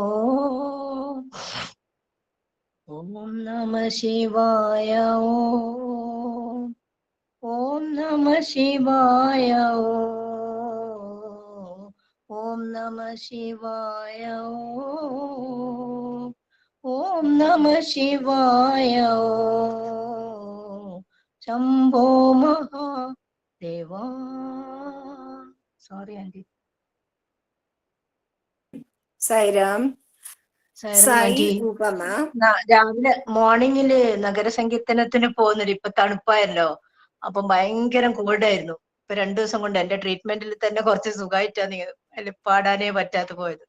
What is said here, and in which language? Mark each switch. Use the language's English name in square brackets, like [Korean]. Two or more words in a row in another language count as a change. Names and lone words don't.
[Sanskrit] ఓం నమః శివాయ ఓం నమః శివాయ ఓం నమః శివాయ ఓం నమః శివాయ శంభో మహాదేవా. [Telugu] సారీ అండి. [Malayalam] സൈറാം. സായി സൈറാം ഉപമ. രാവിലെ മോർണിംഗില് നഗര സങ്കീർത്തനത്തിന് പോകുന്നുണ്ട്. ഇപ്പൊ തണുപ്പായല്ലോ, അപ്പൊ ഭയങ്കര കോൾഡായിരുന്നു. ഇപ്പൊ 2 ദിവസം കൊണ്ട് എന്റെ ട്രീറ്റ്മെന്റിൽ തന്നെ കുറച്ച് സുഖമായിട്ടാണ് പാടാനേ പറ്റാതെ പോയത്.